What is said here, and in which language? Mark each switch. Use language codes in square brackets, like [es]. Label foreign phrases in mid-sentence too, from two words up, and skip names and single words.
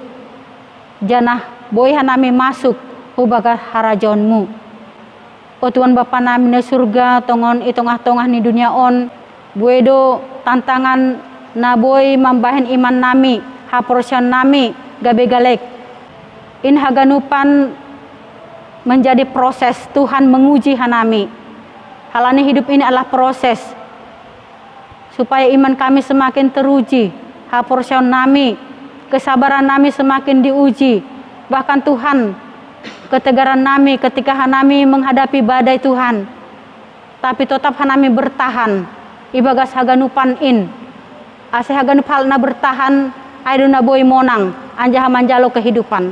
[bts] Janah boy hanami masuk hubaga harajonmu. O Tuhan Bapa nami na surga tongon itongah-tongah ni dunia on. Buedo tantangan naboy mambahin iman nami, haporsion nami, gabe galek. In haganupan [id] menjadi proses Tuhan menguji hanami. Halani hidup ini adalah proses supaya iman kami semakin teruji, [bts] haporsion nami, [id] kesabaran nami semakin diuji. Bahkan Tuhan, ketegaran nami ketika hanami menghadapi badai Tuhan, tapi tetap hanami bertahan. [bts] Ibagas haganupan ase haganup halna bertahan, aiduna boy monang, anjah manjalo kehidupan.